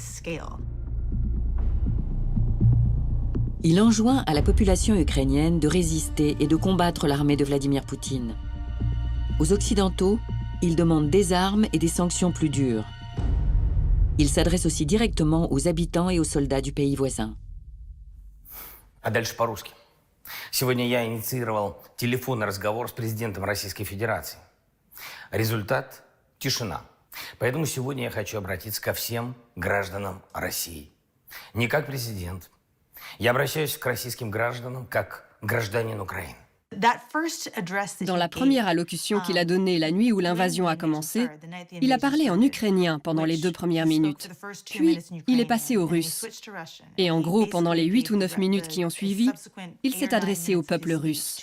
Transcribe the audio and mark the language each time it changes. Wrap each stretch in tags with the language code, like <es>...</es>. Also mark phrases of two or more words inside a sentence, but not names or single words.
<fr>Il enjoint à la population ukrainienne de résister et de combattre l'armée de Vladimir Poutine. Aux Occidentaux, il demande des armes et des sanctions plus dures. Il s'adresse aussi directement aux habitants et aux soldats du pays voisin.</fr> <ru>А дальше по-русски. Сегодня я инициировал телефонный разговор с президентом Российской Федерации. Результат – тишина. Поэтому сегодня я хочу обратиться ко всем гражданам России. Не как президент. Я обращаюсь к российским гражданам как гражданин Украины.</ru> <fr>Dans la première allocution qu'il a donnée la nuit où l'invasion a commencé, il a parlé en ukrainien pendant les 2 premières minutes. Puis, il est passé au russe. Et en gros, pendant les 8 ou 9 minutes qui ont suivi, il s'est adressé au peuple russe.</fr>